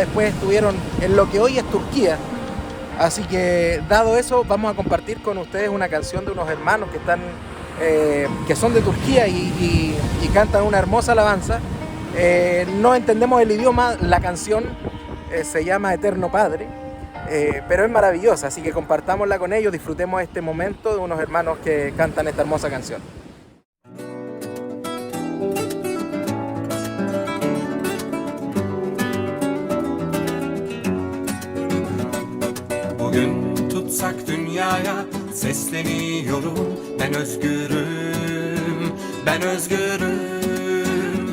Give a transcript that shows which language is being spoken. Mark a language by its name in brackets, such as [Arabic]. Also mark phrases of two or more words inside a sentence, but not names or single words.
[Spanish] Después estuvieron en lo que hoy es Turquía. Así que, dado eso, vamos a compartir con ustedes una canción de unos hermanos que son de Turquía y cantan una hermosa alabanza. No entendemos el idioma, la canción se llama Eterno Padre, pero es maravillosa, así que compartámosla con ellos, disfrutemos este momento de unos hermanos que cantan esta hermosa canción. [Turkish] Bugün tutsak dünyaya sesleniyorum. Ben özgürüm, ben özgürüm.